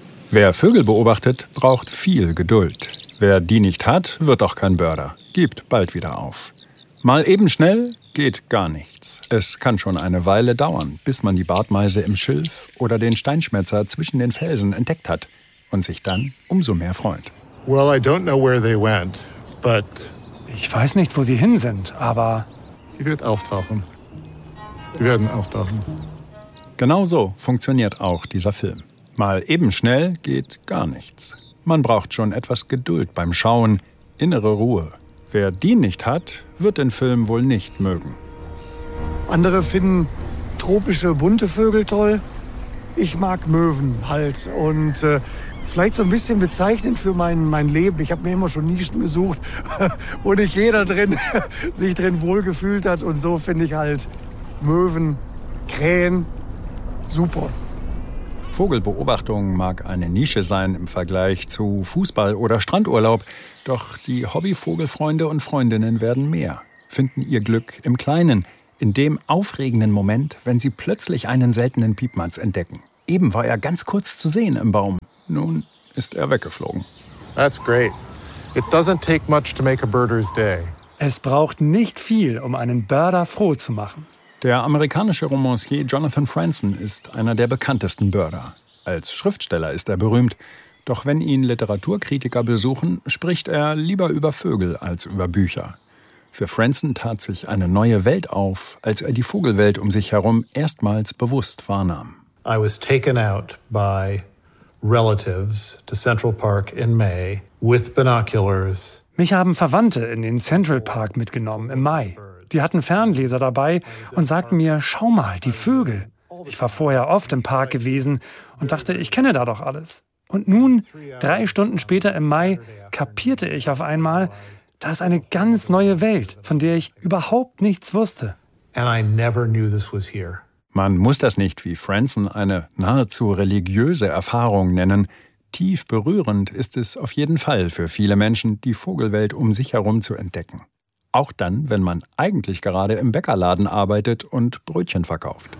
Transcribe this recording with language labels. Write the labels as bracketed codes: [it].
[de] Wer Vögel beobachtet, braucht viel Geduld. Wer die nicht hat, wird auch kein Birder. Gibt bald wieder auf. Mal eben schnell geht gar nichts. Es kann schon eine Weile dauern, bis man die Bartmeise im Schilf oder den Steinschmetzer zwischen den Felsen entdeckt hat und sich dann umso mehr freut. [en] Well, I don't know where they went, but [de] ich weiß nicht, wo sie hin sind, aber die wird auftauchen. Die werden auftauchen. Genau so funktioniert auch dieser Film. Mal eben schnell geht gar nichts. Man braucht schon etwas Geduld beim Schauen, innere Ruhe. Wer die nicht hat, wird den Film wohl nicht mögen. Andere finden tropische, bunte Vögel toll. Ich mag Möwen halt. Und vielleicht so ein bisschen bezeichnend für mein Leben. Ich habe mir immer schon Nischen gesucht, wo nicht jeder drin sich drin wohlgefühlt hat. Und so finde ich halt Möwen, Krähen super. Vogelbeobachtung mag eine Nische sein im Vergleich zu Fußball oder Strandurlaub. Doch die Hobbyvogelfreunde und Freundinnen werden mehr, finden ihr Glück im Kleinen, in dem aufregenden Moment, wenn sie plötzlich einen seltenen Piepmatz entdecken. Eben war er ganz kurz zu sehen im Baum. Nun ist er weggeflogen. [en] That's great. It doesn't take much to make a birder's day. [de] Es braucht nicht viel, um einen Birder froh zu machen. Der amerikanische Romancier Jonathan Franzen ist einer der bekanntesten Birder. Als Schriftsteller ist er berühmt. Doch wenn ihn Literaturkritiker besuchen, spricht er lieber über Vögel als über Bücher. Für Franzen tat sich eine neue Welt auf, als er die Vogelwelt um sich herum erstmals bewusst wahrnahm. [en] I was taken out by relatives to Central Park in May with binoculars. [de] Mich haben Verwandte in den Central Park mitgenommen im Mai. Die hatten Fernleser dabei und sagten mir, schau mal, die Vögel. Ich war vorher oft im Park gewesen und dachte, ich kenne da doch alles. Und nun, 3 Stunden später im Mai, kapierte ich auf einmal, da ist eine ganz neue Welt, von der ich überhaupt nichts wusste. [en] And I never knew this was here. [de] Man muss das nicht wie Franzen eine nahezu religiöse Erfahrung nennen. Tief berührend ist es auf jeden Fall für viele Menschen, die Vogelwelt um sich herum zu entdecken. Auch dann, wenn man eigentlich gerade im Bäckerladen arbeitet und Brötchen verkauft.